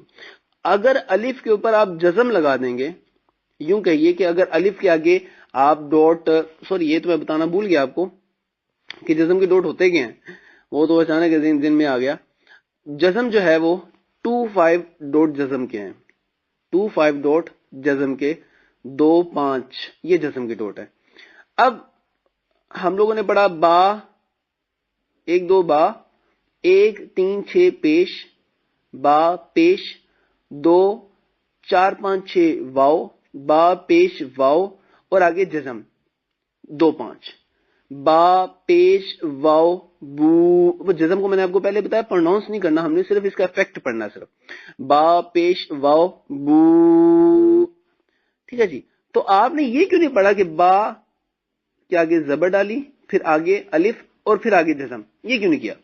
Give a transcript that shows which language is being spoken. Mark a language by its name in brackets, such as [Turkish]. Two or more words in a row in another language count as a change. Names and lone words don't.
[Urdu] اگر الف کے اوپر آپ جزم لگا دیں گے، یوں کہیے کہ اگر الف کے آگے آپ ڈاٹ، سوری یہ تو میں بتانا بھول گیا آپ کو کہ جزم کے ڈاٹ ہوتے کیا ہیں، وہ تو اچانک دن میں آ گیا. جزم جو ہے وہ 2-5 ڈاٹ جزم کے ہیں، 2-5 ڈاٹ جزم کے، 2-5 یہ جزم کے ڈاٹ ہے. اب ہم لوگوں نے پڑھا با 1-2 با، 1-3-6 پیش، با پیش 2-4-5-6 واو، با پیش واو اور آگے جزم 2-5، با پیش واو بو. جزم کو میں نے آپ کو پہلے بتایا پروناؤنس نہیں کرنا، ہم نے صرف اس کا افیکٹ پڑھنا ہے صرف. با پیش واو بو، ٹھیک ہے جی. تو آپ نے یہ کیوں نہیں پڑھا کہ با کے آگے زبر ڈالی پھر آگے الف اور پھر آگے جزم، یہ کیوں نہیں کیا؟